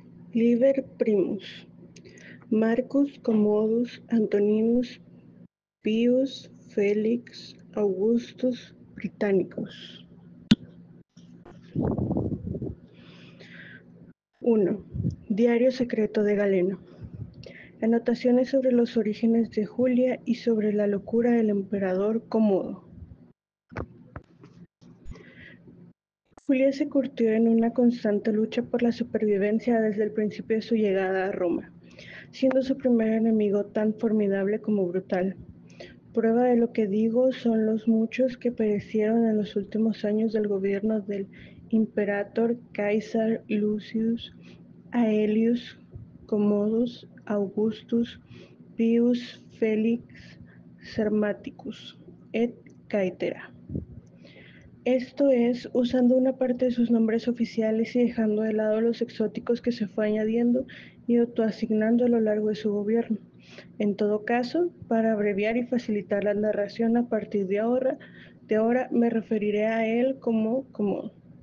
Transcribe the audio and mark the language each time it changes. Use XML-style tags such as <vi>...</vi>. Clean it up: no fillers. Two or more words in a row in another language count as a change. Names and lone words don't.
<la>Liber Primus, Marcus Commodus Antoninus Pius Felix Augustus Britannicus.</la> <es>1. Diario secreto de Galeno. Anotaciones sobre los orígenes de Julia y sobre la locura del emperador Comodo. Julia se curtió en una constante lucha por la supervivencia desde el principio de su llegada a Roma, siendo su primer enemigo tan formidable como brutal. Prueba de lo que digo son los muchos que perecieron en los últimos años del gobierno del Imperator Caesar Lucius Aelius Commodus Augustus Pius Felix Sarmaticus</es> <la>et caetera.</la> <es>Esto es, usando una parte de sus nombres oficiales y dejando de lado los exóticos que se fue añadiendo y autoasignando a lo largo de su gobierno. En todo caso, para abreviar y facilitar la narración a partir de ahora me referiré a él como Comodo.</es>